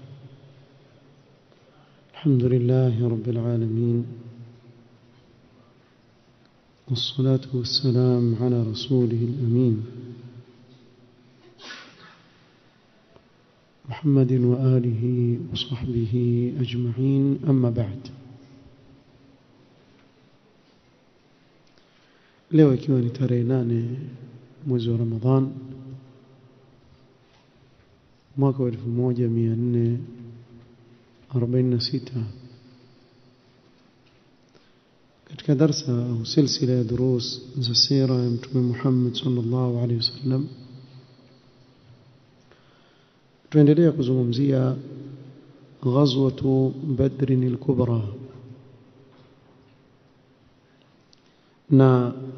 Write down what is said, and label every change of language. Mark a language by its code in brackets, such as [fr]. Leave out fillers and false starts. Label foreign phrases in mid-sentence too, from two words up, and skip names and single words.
[ar] الحمد لله رب العالمين، والصلاة والسلام على رسوله الأمين محمد وآله وصحبه أجمعين، أما بعد. [sw] leo ikiwa ni tarehe 8 mwezi wa Ramadhan mwaka 1446 katika darsa au silsila ya durus za sira ya Mtume Muhammad [ar] صلى الله عليه وسلم [sw] tuendelea kuzungumzia ghazwatu Badr al-Kubra, na